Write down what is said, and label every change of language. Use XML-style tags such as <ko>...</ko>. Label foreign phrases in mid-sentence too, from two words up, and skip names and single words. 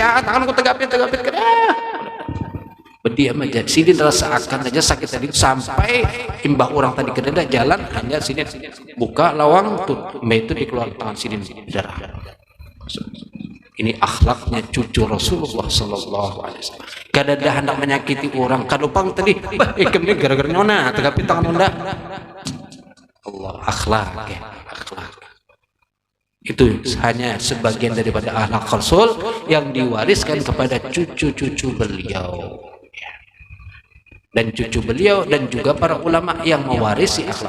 <bjn>Ya, tanganku tegapit kada. Berdiam aja. Sidin rasakan aja sakit tadi sampai imbah orang tadi kedada jalan, hanya sidin buka lawang tutup, itu dikeluar tangan sidin darah.</bjn> <id>Ini akhlaknya cucu Rasulullah</id> <ar>صلى الله عليه وسلم.</ar> <bjn>Kada ada hendak menyakiti orang. Kadupang tadi, kami gara-gara nyona tegapit tangan onda. Allah, akhlak ya, akhlak.</bjn> <id>Itu hanya sebagian daripada akhlak Rasul yang diwariskan kepada cucu-cucu beliau, dan cucu beliau dan juga para ulama yang mewarisi akhlak.</id>